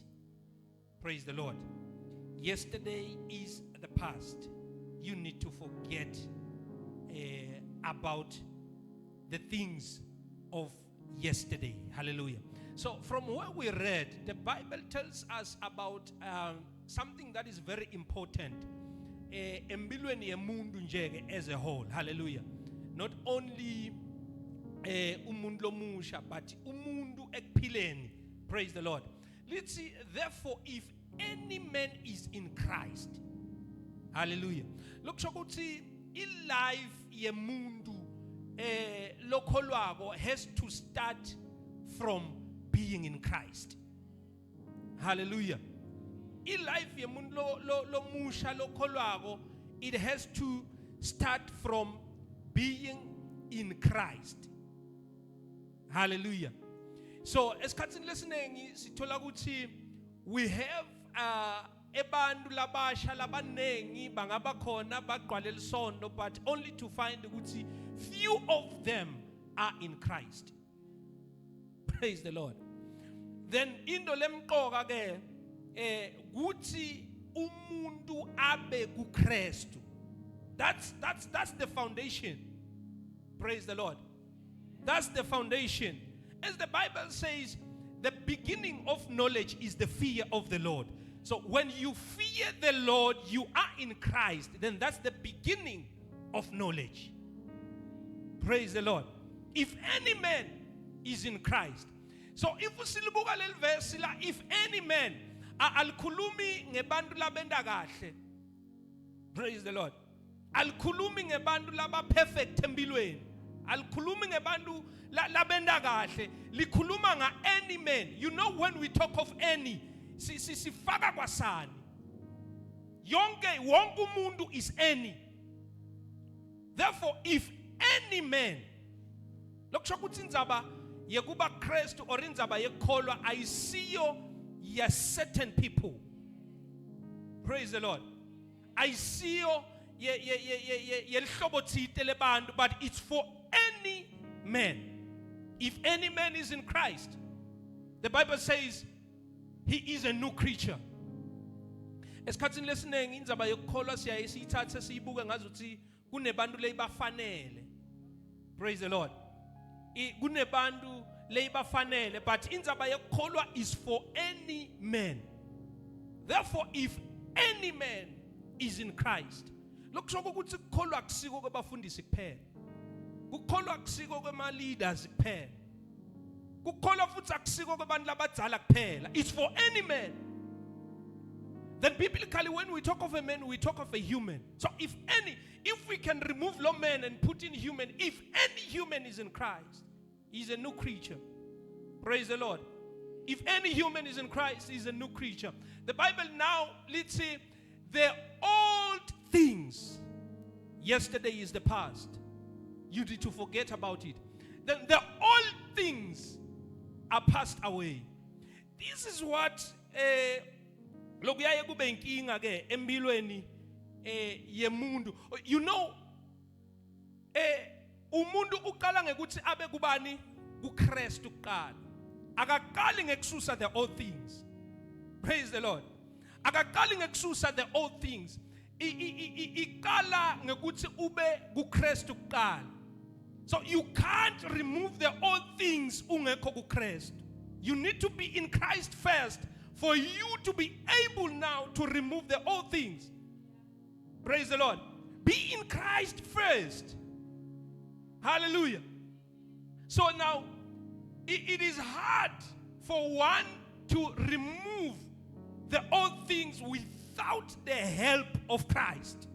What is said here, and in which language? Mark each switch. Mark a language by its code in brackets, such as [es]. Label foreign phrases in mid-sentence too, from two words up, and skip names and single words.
[en] Praise the Lord. Yesterday is the past. You need to forget about the things of yesterday. Hallelujah. So from what we read, the Bible tells us about something that is very important [ss] empilweni yemuntu nje [en] as a whole. Hallelujah. Not only [ss] umuntu lomusha, [en] but [ss] umuntu ekuphileni. [en] Praise the Lord. Let's see, therefore, if any man is in Christ, hallelujah. Look, [ss] shokuthi i-life yemuntu lokholwako [en] has to start from being in Christ. [ss] Hallelujah. I-life yemuntu lomusha lokholwako, [en] it has to start from being in Christ. [ss] Hallelujah. So esikhathini lesiningi sithola ukuthi [en] we have [ss] ebantu labasha labanengi bangaba khona bagqwale lisondo, [en] but only to find ukuthi few of them are in Christ. [ss] Praise the Lord. Then into lemqoka ke kuthi umuntu abe kuKristu. [en] That's the foundation. Praise the Lord. That's the foundation. As the Bible says, the beginning of knowledge is the fear of the Lord. So when you fear the Lord, you are in Christ. Then that's the beginning of knowledge. Praise the Lord. If any man is in Christ. So if [ss] usilibuka leli verse la, [en] if any man [ss] alikhulumi ngebantu labenda kahle. [en] Praise the Lord. [ss] Alikhulumi ngebantu laba perfect empilweni. Alikhulumi ngebantu labenda kahle. Likhuluma nga [en] any man. You know when we talk of any, [ss] sifaka kwasani. Wonke umuntu [en] is any. Therefore, if any man, [ss] lokusho ukuthi indzaba yekuba Kristu or indzaba yekholwa ayisiyo ya [en] certain people. Praise the Lord. [ss] Ayisiyo yelihlobo thile lebantu, [en] but it's for any man. If any man is in Christ, the Bible says he is a new creature. [ss] Esikhathini lesiningi indzaba yekholwa siyaye siyithathe siyibuke ngazuthi kunebantu leyibafanele. [en] Praise the Lord. [ss] Kunebantu leyibafanele, [en] but [ss] indzaba yekholwa [en] is for any man. Therefore, if any man is in Christ, [ss] lokusho ukuthi kukholwa akusiko kwabafundisi kuphela. Kukholwa akusiko kwema leaders kuphela. Kukholwa futhi akusiko kwabantu labadzala kuphela. [en] It's for any man. Then biblically, when we talk of a man, we talk of a human. So if we can remove law man and put in human, if any human is in Christ, he's a new creature. Praise the Lord. If any human is in Christ, he's a new creature. The Bible now, let's say, the old things, yesterday is the past. You need to forget about it. Then the old things are passed away. This is what [ss] lokuyaye kube inkinga ke empilweni yemuntu. [en] You know, [ss] umuntu uqala ngekuthi abe kubani kuKristu kuqala. Akaqali ngekususa [en] the old things. Praise the Lord. [ss] Akaqali ngekususa [en] the old things. [ss] Iqala ngekuthi ube kuKristu kuqala. [en] So you can't remove the old things [ss] ungekho kuKristu. [en] You need to be in Christ first for you to be able now to remove the old things. Praise the Lord. Be in Christ first. Hallelujah. So now, it is hard for one to remove the old things without the help of Christ.